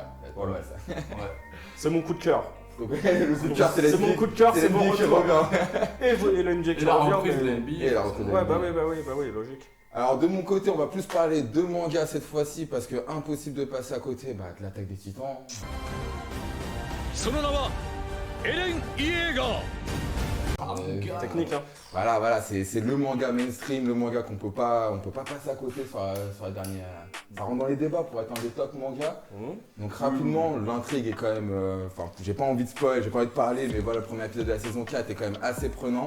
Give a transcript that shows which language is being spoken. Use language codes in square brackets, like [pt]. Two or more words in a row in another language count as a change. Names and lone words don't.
[fr] Voilà. ouais, ça. Ouais. C'est mon coup de cœur. Donc, le coup de cœur, c'est mon coup de cœur, c'est mon l'NBA qui retour. revient. Et la NBA Et qui la revient. reprise de mais- la NBA. Et la reprise de Ouais, NBA. bah oui, logique. Alors de mon côté, on va plus parler de manga cette fois-ci parce que impossible de passer à côté de l'attaque des Titans. [ja] その名はエレン・イエーガー。 [fr] Technique, hein. Voilà, c'est le manga mainstream, le manga qu'on peut pas passer à côté sur la dernière. Ça rentre dans les débats pour être un des top mangas. Donc rapidement, l'intrigue est quand même. J'ai pas envie de spoil, j'ai pas envie de parler, mais voilà, le premier épisode de la saison 4 est quand même assez prenant.